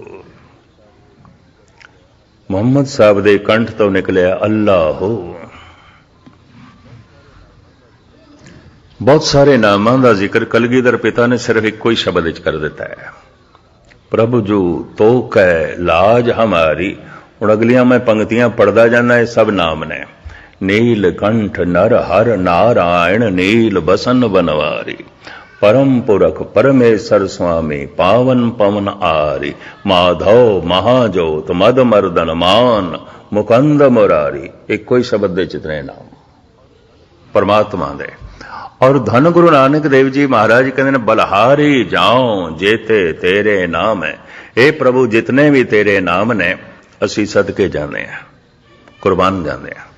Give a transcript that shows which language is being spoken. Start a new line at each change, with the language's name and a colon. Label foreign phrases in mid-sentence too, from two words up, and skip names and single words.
Punjabi: ਮੁਹੰਮਦ ਸਾਹਬ ਦੇ ਕੰਠ ਤੋ ਨਿਕਲਿਆ ਅੱਲ੍ਹਾ। ਬਹੁਤ ਸਾਰੇ ਨਾਮਾਂ ਦਾ ਜ਼ਿਕਰ ਕਲਗੀਧਰ ਪਿਤਾ ਨੇ ਸਿਰਫ਼ ਇੱਕ ਹੀ ਸ਼ਬਦ ਵਿੱਚ ਕਰ ਦਿੱਤਾ ਹੈ, ਪ੍ਰਭੂ ਜੂ ਤੋ ਕੈ ਲਾਜ ਹਮਾਰੀ। ਹੁਣ ਅਗਲੀਆਂ ਮੈਂ ਪੰਕਤੀਆਂ ਪੜ੍ਹਦਾ ਜਾਣਾ, ਯੇ ਸਭ ਨਾਮ ਨੇ। ਨੀਲ ਕੰਠ ਨਰ ਹਰ ਨਾਰਾਇਣ, ਨੀਲ ਬਸਨ ਬਨਵਾਰੀ, ਪਰਮ ਪੁਰਖ ਪਰਮੇਸ਼ਵਰ ਸੁਆਮੀ, ਪਾਵਨ ਪਵਨ ਆਰੀ, ਮਾਧਵ ਮਹਾਜੋਤ ਮਦ ਮਰਦਨ ਮਾਨ, ਮੁਕੰਦ ਮੁਰਾਰੀ। ਏਕ ਕੋਈ ਸ਼ਬਦ ਦੇ ਚਿਤਨੇ ਨਾਮ ਪਰਮਾਤਮਾ ਦੇ।
Hindi: और धन गुरु नानक देव जी महाराज कहते हैं, बलहारी जाओ जेते तेरे नाम है।
Punjabi: ਏ ਪ੍ਰਭੂ ਜਿਤਨੇ ਭੀ ਤੇਰੇ ਨਾਮ ਨੇ ਅਸੀ ਸਦਕੇ ਜਾਣੇ ਹੈਂ, ਕੁਰਬਾਨ ਜਾਣੇ ਹੈਂ, कुर्बान जाने हैं।